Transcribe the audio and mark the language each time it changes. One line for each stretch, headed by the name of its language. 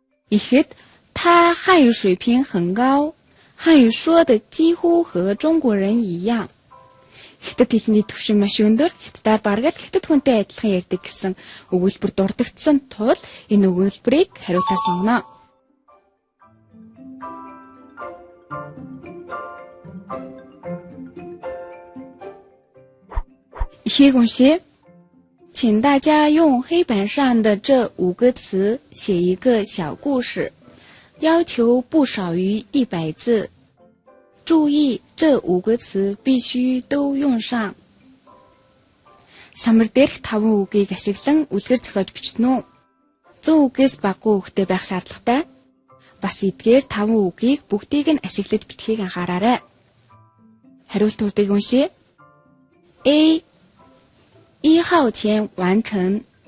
Chinese: ихэд 他汉语水平很高，汉语说的几乎和中国人一样。
Mongolian: хятад хэлний төвшин маш өндөр, хятадаар бараг л хятад хүнтэй адилхан ярьдаг гэсэн өгүүлбэр дурддагдсан тул энэ өгүүлбэрийг хариултаар сонгоно. Эхийг уншъя.
Chinese: 请大家用黑板上的这5个词写一个小故事，要求不少于100字。注意，这5个词必须都用上。
Mongolian: Самар дээрх 5 үгийг ашиглан үлгэр зохиож бичнэ үү? 100 үгээс баггүй үгтэй байх шаардлагатай. Бас эдгээр 5 үгийг бүгдийг нь ашиглаж бичхийг анхаараарай. Хариултуудыг уншъя. A.
Chinese: 1号前完成.